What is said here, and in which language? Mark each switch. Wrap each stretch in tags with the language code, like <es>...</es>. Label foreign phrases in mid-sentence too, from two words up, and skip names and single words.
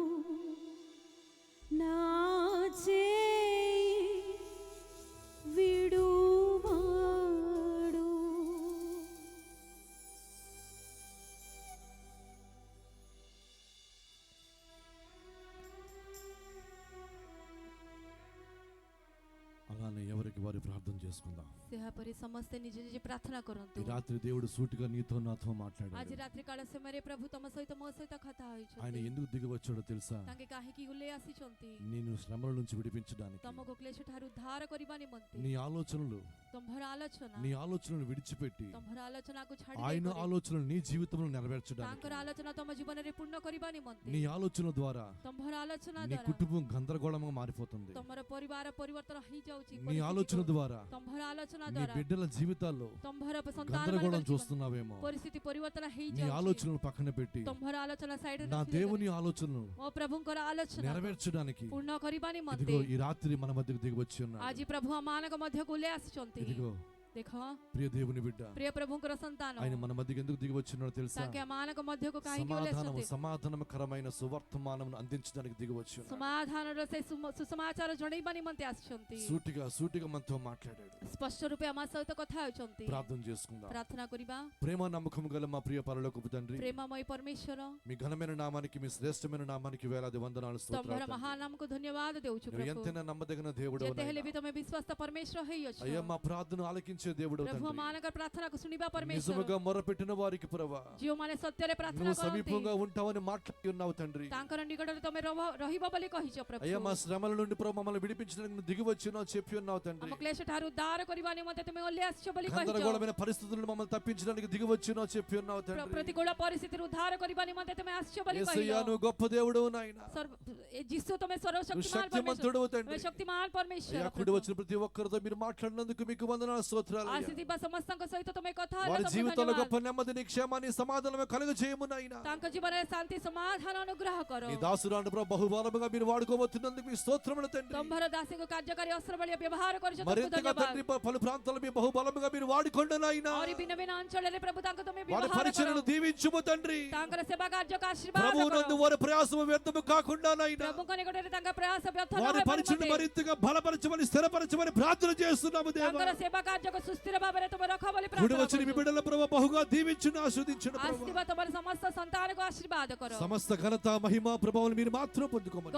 <te>నా చేయి విడువాడు. అలానే ఎవరికి వారి ప్రార్థన చేసుకుందాం.</te> <or>ସେହାପରି ସମସ୍ତେ ନିଜେ ନିଜେ ପ୍ରାର୍ଥନା କରନ୍ତୁ.</or> <te>ఈ రాత్రి దేవుడు సూటిగా నీతో నాతో</te> <or>ଆଜି</or> <te>మాట్లాడాడు.</te> <or>ରାତ୍ରି କାଳ ସମୟରେ ପ୍ରଭୁ ତମ ସହିତ ମୋ ସହିତ କଥା</or> <te>ఆయన</te> <or>ହୋଇଛନ୍ତି.</or> <te>ఎందుకు దిగి వచ్చాడో తెలుసా?</te> <or>ତାଙ୍କେ କାହିଁକି ଓହ୍ଲେଇ ଆସିଛନ୍ତି?</or> <te>నేను శ్రమల నుంచి విడిపించడానికి.</te> <or>ତମକୁ କ୍ଲେଶ ଠାରୁ ଉଦ୍ଧାର କରିବା ନିମନ୍ତେ.</or> <te>నీ ఆలోచనలు,</te> <or>ତମ୍ଭର ଆଲୋଚନା,</or> <te>నీ ఆలోచనలు విడిచిపెట్టి</te> <or>ତମ୍ଭର ଆଲୋଚନାକୁ ଛାଡ଼ି</or> <te>ఆయన</te> <or>ଦେଇକରି</or> <te>ఆలోచనలు నీ జీవితంలో నెరవేర్చడానికి.</te> <or>ତାଙ୍କର ଆଲୋଚନା ତମ ଜୀବନରେ ପୂର୍ଣ୍ଣ କରିବା ନିମନ୍ତେ.</or> <te>నీ ఆలోచనల ద్వారా</te> <or>ତମ୍ଭର ଆଲୋଚନା</or> <te>నీ</te> <or>ଦ୍ୱାରା</or> <te>కుటుంబం గందరగోళంగా మారిపోతుంది.</te> <or>ତମର ପରିବାର ପରିବର୍ତ୍ତନ ହେଇଯାଉଛି.</or> <te>నీ ఆలోచన ద్వారా</te> <or>ତମ୍ଭର ଆଲୋଚନା</or> <te>నీ</te> <or>ଦ୍ୱାରା</or> <te>బిడ్డల జీవితాల్లో</te> <or>ତମ୍ଭର</or> <te>గందరగోళం చూస్తున్నావేమో.</te> <or>ପରିସ୍ଥିତି ପରିବର୍ତ୍ତନ</or> <te>నీ</te> <or>ହେଇଯାଉଛି.</or> <te>ఆలోచనలు పక్కన పెట్టి</te> <or>ତମ୍ଭର ଆଲୋଚନା ସାଇଡରେ</or> <te>నా దేవుని ఆలోచనలు</te> <or>ମୋ ପ୍ରଭୁଙ୍କର ଆଲୋଚନା</or> <te>నెరవేర్చడానికి</te> <or>ପୂର୍ଣ୍ଣ କରିବା ନିମନ୍ତେ</or> <te>ఇదిగో ఈ రాత్రి మన మధ్యకు దిగి వచ్చి ఉన్నాడు.</te> <or>ଆଜି ପ୍ରଭୁ ଆମମାନଙ୍କ ମଧ୍ୟକୁ ଓହ୍ଲେଇ ଆସିଛନ୍ତି.</or> <te>ఇదిగో</te> <or>ଦେଖ</or> <te>ప్రియ దేవుని బిడ్డ,</te> <or>ପ୍ରିୟ ପ୍ରଭୁଙ୍କର ସନ୍ତାନ,</or> <te>ఆయన మన మధ్యకి ఎందుకు దిగి వచ్చినాడో తెలుసా?</te> <or>ତାଙ୍କେ ଆମମାନଙ୍କ ମଧ୍ୟକୁ କାହିଁକି ଓହ୍ଲେଇ ଆସିଛନ୍ତି?</or> <te>సమాధానకరమైన సువర్తమానమును అందించడానికి దిగి వచ్చి ఉన్నాడు.</te> <or>ସମାଧାନର ସେ ସୁସମାଚାର ଜଣେଇବା ନିମନ୍ତେ ଆସିଛନ୍ତି.</or> <te>సూటిగా మనతో మాట్లాడాడు.</te> <or>ସ୍ପଷ୍ଟ ରୂପେ ଆମ ସହିତ କଥା ହେଉଛନ୍ତି.</or> <te>ప్రార్థన చేసుకుందాం.</te> <or>ପ୍ରାର୍ଥନା କରିବା.</or> <te>ప్రేమ నమ్మకం గల మా ప్రియ పరలోకపు తండ్రి,</te> <or>ପ୍ରେମମୟ ପରମେଶ୍ୱର,</or> <te>మీ ఘనమైన నామానికి, మీ శ్రేష్టమైన నామానికి వేలాది వందనాలు,</te> <or>ତମର</or> <te>స్తోత్రాలు.</te> <or>ମହାନାମକୁ ଧନ୍ୟବାଦ ଦେଉଛୁ</or> <te>నువ్వు</te> <or>ପ୍ରଭୁ.</or> <te>ఎంతైనా నమ్మదగిన దేవుడు.</te> <or>ଯେତେ ହେଲେ ବି ତମେ ବିଶ୍ୱାସ ପରମେଶ୍ୱର ହେଇଅଛ.</or> <te>అయ్యా, మా ప్రార్థన ఆలకించే దేవుడు</te> <or>ପ୍ରଭୁ</or> <te>తండ్రి.</te> <or>ଆମମାନଙ୍କର ପ୍ରାର୍ଥନାକୁ ଶୁଣିବା ପରମେଶ୍ୱର,</or> <te>నిజముగా మొరపెట్టిన వారికి ప్రభా</te> <or>ଯେଉଁମାନେ ସତ୍ୟରେ ପ୍ରାର୍ଥନା</or> <te>నువ్వు</te> <or>କରନ୍ତି</or> <te>సమీపంగా ఉంటావని మాట్లాడి ఉన్నావు తండ్రి.</te> <or>ତାଙ୍କର ନିକଟରେ ତମେ ରହିବ ବୋଲି କହିଛ ପ୍ରଭୁ.</or> <te>అయ్యా, మా శ్రమల నుండి ప్రభు మమ్మల్ని విడిపించడానికి నువ్వు దిగి వచ్చినావు చెప్పి ఉన్నావు తండ్రి.</te> <or>ଆମ କ୍ଲେଶ ଠାରୁ ଉଦ୍ଧାର କରିବା ନିମନ୍ତେ ତୁମେ ଓହ୍ଲେଇ ଆସିଛ ବୋଲି କହିଛ.</or> <te>గందరగోళమైన పరిస్థితులను మమ్మల్ని తప్పించడానికి దిగి వచ్చినావు చెప్పి ఉన్నావు తండ్రి.</te> <or>ପ୍ରତିକୂଳ ପରିସ୍ଥିତିରୁ ଉଦ୍ଧାର କରିବା ନିମନ୍ତେ ତୁମେ ଆସିଛ ବୋଲି</or> <te>యేసయ్యా,</te> <or>କହିଲ.</or> <te>నువ్వు గొప్ప దేవుడు నాయన.</te> <or>ଯୀଶୁ ତୁମେ</or> <te>నువ్వు</te> <or>ସର୍ବଶକ୍ତିମାନ</or> <te>శక్తిమంతుడు</te> <or>ପରମେଶ୍ୱର,</or> <te>తండ్రి.</te> <or>ତୁମେ ଶକ୍ତିମାନ ପରମେଶ୍ୱର</or> <te>అయ్యా, కూడి వచ్చిన ప్రతి ఒక్కరితో మీరు మాట్లాడినందుకు మీకు వందనాలు, స్తోత్రాలు అయ్యా.</te> <or>ଆସିଥିବା ସମସ୍ତଙ୍କ ସହିତ ତୁମେ କଥା ହେଲ,</or> <te>వారి</te> <or>ତୁମକୁ</or> <te>జీవితంలో</te> <or>ଧନ୍ୟବାଦ.</or> <te>గొప్ప నెమ్మదిని, క్షేమాన్ని, సమాధానం కలుగజేయము నాయన.</te> <or>ତାଙ୍କ ଜୀବନରେ ଶାନ୍ତି ସମାଧାନ ଅନୁଗ୍ରହ କର.</or> <te>నీ దాసురాను ప్రభు బహుబలముగా మీరు వాడుకోబోతున్నందుకు మీ స్తోత్రములు తండ్రి.</te> <or>ତମ୍ଭର ଦାସୀଙ୍କୁ କାର୍ଯ୍ୟକାରୀ ଅସ୍ତ୍ର ଭଳି ବ୍ୟବହାର କରିଛ, ତୁମକୁ</or> <te>మరింతగా</te> <or>ଧନ୍ୟବାଦ.</or> <te>తండ్రి పలు ప్రాంతాల్లో మీ బహుబలముగా మీరు వాడుకోండి నాయన.</te> <or>ଆହୁରି ଭିନ୍ନ ଭିନ୍ନ ଅଞ୍ଚଳରେ ପ୍ରଭୁ ତାଙ୍କୁ ତୁମେ</or> <te>వారి</te> <or>ବ୍ୟବହାର</or> <te>పరిచర్యను</te> <or>କର.</or> <te>దీవించుము తండ్రి.</te> <or>ତାଙ୍କର ସେବା କାର୍ଯ୍ୟକୁ ଆଶୀର୍ବାଦ</or> <te>ప్రభువు</te> <or>କର.</or> <te>నందు వారి ప్రయాసము వ్యర్థము కాకుండా నాయన.</te> <or>ପ୍ରଭୁଙ୍କ ନିକଟରେ ତାଙ୍କ ପ୍ରୟାସ ବ୍ୟର୍ଥ ନ</or> <te>వారి</te> <or>ହେବା</or> <te>పరిచర్యను</te> <or>ନିମନ୍ତେ</or> <te>మరింతగా బలపరచమని, స్థిరపరచమని ప్రార్థన చేస్తున్నాము దేవా.</te> <or>ତାଙ୍କର ସେବା କାର୍ଯ୍ୟକୁ ସୁସ୍ଥିର ଭାବରେ ତୁମେ ରଖ ବୋଲି</or> <te>కూడి</te> <or>ପ୍ରାର୍ଥନା</or> <te>వచ్చిన మీ</te> <or>କରୁଛୁ.</or> <te>బిడ్డల ప్రభు బహుగా దీవించును, ఆశీర్వదించును ప్రభు.</te> <or>ଆସିଥିବା ତମର ସମସ୍ତ ସନ୍ତାନକୁ ଆଶୀର୍ବାଦ କର.</or> <te>సమస్త ఘనత, మహిమ, ప్రభావం మీరు మాత్రం పొందుకోమని</te>